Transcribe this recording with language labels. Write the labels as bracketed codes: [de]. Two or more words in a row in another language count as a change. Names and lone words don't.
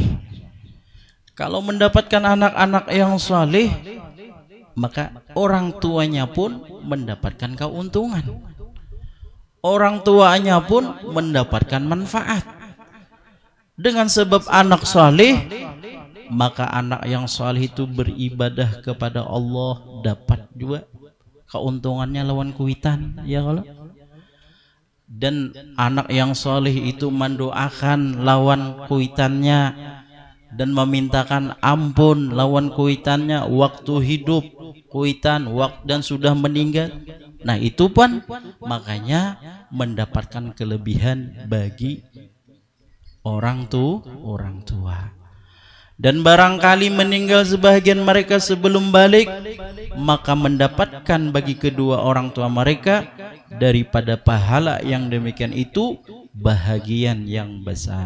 [id] Kalau mendapatkan anak-anak yang soleh, maka orang tuanya pun mendapatkan keuntungan. Orang tuanya pun mendapatkan manfaat. Dengan sebab anak soleh, maka anak yang soleh itu beribadah kepada Allah, dapat juga keuntungannya [bjn] lawan kuitan, [id] ya Allah. Dan anak yang soleh itu mendoakan [bjn] lawan kuitannya [id] dan memintakan ampun [bjn] lawan kuitannya [id] waktu hidup kuitan dan sudah meninggal. Nah, itu pun makanya mendapatkan kelebihan bagi orang tua. Dan barangkali meninggal sebahagian mereka sebelum balik, maka mendapatkan bagi kedua orang tua mereka daripada pahala yang demikian itu bahagian yang besar.